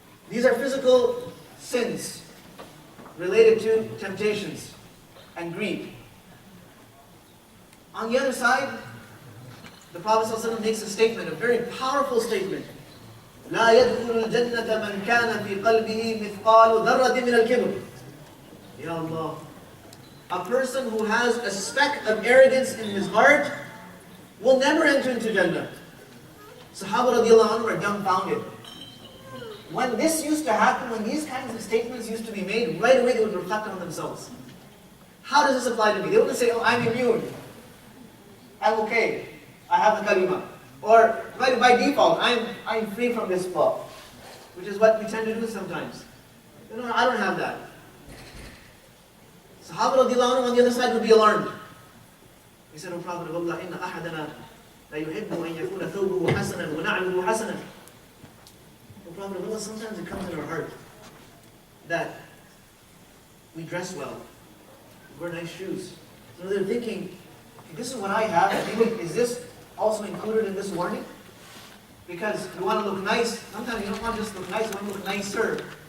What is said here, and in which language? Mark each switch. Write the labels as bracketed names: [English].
[English] These are physical sins related to temptations and greed. On the other side, the Prophet ﷺ makes a statement, a very powerful statement. [Arabic] لا يدخل الجنة من كان في قلبه مثقال ذرة من الكبر. Ya Allah. [English] A person who has a speck of arrogance in his heart will never enter into Jannah. Sahaba radiallahu anhu were dumbfounded. When this used to happen, when these kinds of statements used to be made, right away they would reflect on themselves. How does this apply to me? They wouldn't say, oh, I'm immune. I'm okay. I have the kalima. Or by default, I'm free from this flaw. Which is what we tend to do sometimes. No, I don't have that. Sahaba radiallahu anhu on the other side would be alarmed. He said, O Prophet of Allah, [Arabic] إِنَّ أَحَدَنَا لَيُحِبُّ أَن يَكُونَ ثَوْبُهُ حَسَنًا وَنَعْلُهُ حَسَنًا. [English] O Prophet of Allah, sometimes it comes in our heart that we dress well, we wear nice shoes. So they're thinking, this is what I have, is this also included in this warning? Because you want to look nice, sometimes you don't want to just look nice, you want to look nicer.